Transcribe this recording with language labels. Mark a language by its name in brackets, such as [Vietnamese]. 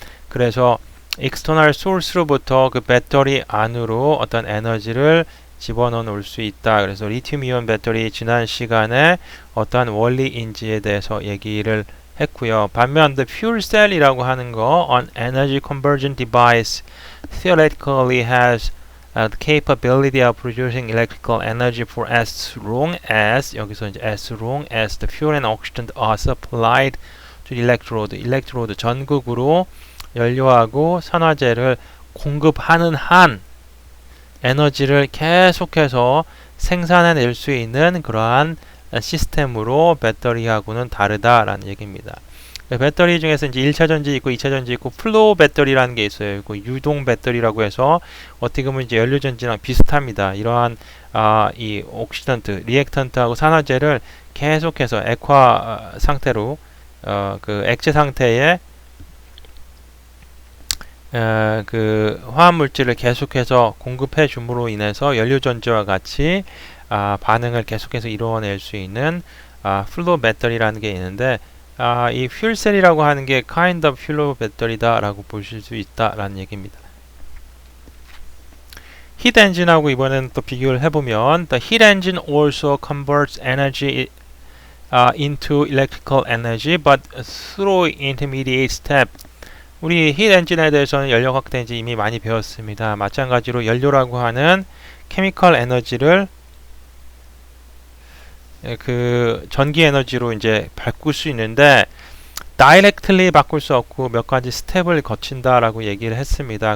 [Korean] 그래서 external source로부터 그 배터리 안으로 어떤 에너지를 집어넣어 놓을 수 있다. 그래서 리튬 이온 배터리 지난 시간에 어떠한 원리인지에 대해서 얘기를 했고요. 반면 [English] the fuel cell이라고 하는 거 an energy conversion device theoretically has the capability of producing electrical energy for as long as [Korean] 여기서 이제 [English] as long as the fuel and oxidant are supplied to the electrode. [Korean] electrode 전극으로 연료하고 산화제를 공급하는 한 에너지를 계속해서 생산해낼 수 있는 그러한 시스템으로 배터리하고는 다르다라는 얘기입니다. 배터리 중에서 이제 1차 전지 있고 2차 전지 있고 플로우 배터리라는 게 있어요. 유동 배터리라고 해서 어떻게 보면 이제 연료 전지랑 비슷합니다. 이러한 이 옥시던트, 리액턴트하고 산화제를 계속해서 액화 상태로 그 액체 상태에 그 화학 물질을 계속해서 공급해 줌으로 인해서 연료 전지와 같이 반응을 계속해서 이루어낼 수 있는 플로우 배터리라는 게 있는데 이 퓨얼셀이라고 하는 게 [English] kind of [Korean] 플로우 배터리다라고 보실 수 있다라는 얘기입니다. 히트 엔진하고 이번에는 또 비교를 해보면 [English] the heat engine also converts energy into electrical energy but through intermediate step. [Korean] 우리 히트 엔진에 대해서는 연료학 때 이제 이미 많이 배웠습니다. 마찬가지로 연료라고 하는 케미컬 에너지를 그 전기 에너지로 이제 바꿀 수 있는데 다이렉트리 바꿀 수 없고 몇 가지 스텝을 거친다라고 얘기를 했습니다.